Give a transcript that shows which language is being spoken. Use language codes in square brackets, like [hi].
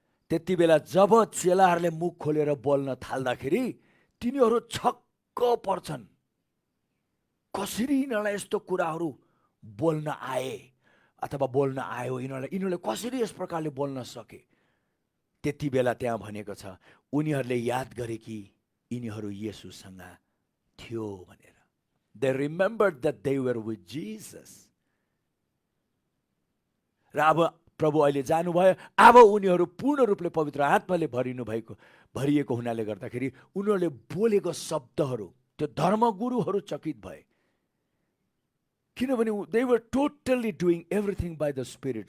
[ne] त्यति बेला जब चेलाहरूले मुख खोलेर बोल्न थाल्दाखेरि तिनीहरू छक्क पर्छन्, कसरी यिनीहरूलाई यस्तो कुराहरू बोल्न आए अथवा बोल्न आयो, यिनीहरूले कसरी यस प्रकारले बोल्न सके। त्यति बेला त्यहाँ भनेको छ, उनीहरूले याद गरे कि यिनीहरू येशूसँग थियो भनेर। [en] They remembered that they were with Jesus. [ne] र अब प्रभु अहिले जानुभयो, अब उनीहरू पूर्ण रूपले पवित्र आत्माले भरिएको हुनाले गर्दाखेरि उनीहरूले बोलेको शब्दहरू त्यो धर्मगुरुहरू चकित भए, किनभने [en] they were totally doing everything by the Spirit.